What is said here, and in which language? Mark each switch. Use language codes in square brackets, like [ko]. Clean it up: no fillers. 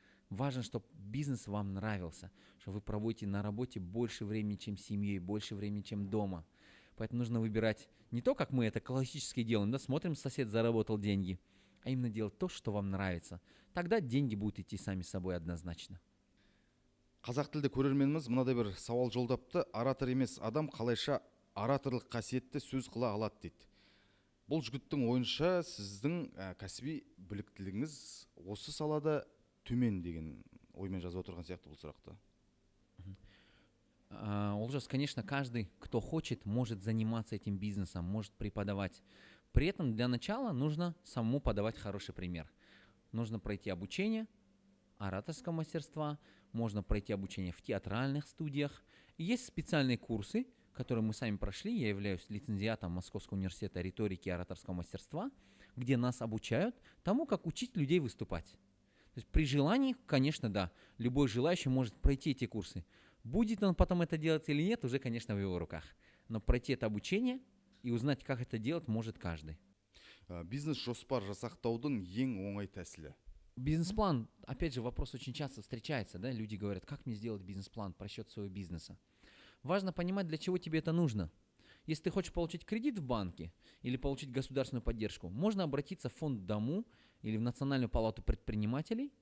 [ru] Важно, чтобы бизнес вам нравился, что вы проводите на работе больше времени, чем с семьей, больше времени, чем дома. Поэтому нужно выбирать не то, как мы это классически делаем, да, смотрим, сосед заработал деньги, а именно делать то, что вам нравится. Тогда деньги будут идти сами собой однозначно. [kk] Қазақ тілді көрерменіміз мынадай бір сауал жолдапты. Оратор емес адам қалайша ораторлық қасиетті сөз қыла алады дейді. Бұл жігіттің ойынша сіздің кәсіби біліктілігіңіз осы салада төмен деген оймен жазып отырған сияқты бұл сұрақты. [ru] Олжас, конечно, каждый, кто хочет, может заниматься этим бизнесом, может преподавать. При этом для начала нужно самому подавать хороший пример. Нужно пройти обучение ораторского мастерства, можно пройти обучение в театральных студиях. И есть специальные курсы, которые мы сами прошли. Я являюсь лицензиатом Московского университета риторики и ораторского мастерства, где нас обучают тому, как учить людей выступать. То есть при желании, конечно, да, любой желающий может пройти эти курсы. Будет он потом это делать или нет, уже, конечно, в его руках. Но пройти это обучение и узнать, как это делать, может каждый. [kk] Бизнес-жоспар жасақтаудың ең оңай тәсілі. [ru] Бизнес-план, опять же, вопрос очень часто встречается, да, люди говорят, как мне сделать бизнес-план, просчет своего бизнеса. Важно понимать, для чего тебе это нужно. Если ты хочешь получить кредит в банке или получить государственную поддержку, можно обратиться в фонд Дому или в Национальную палату предпринимателей.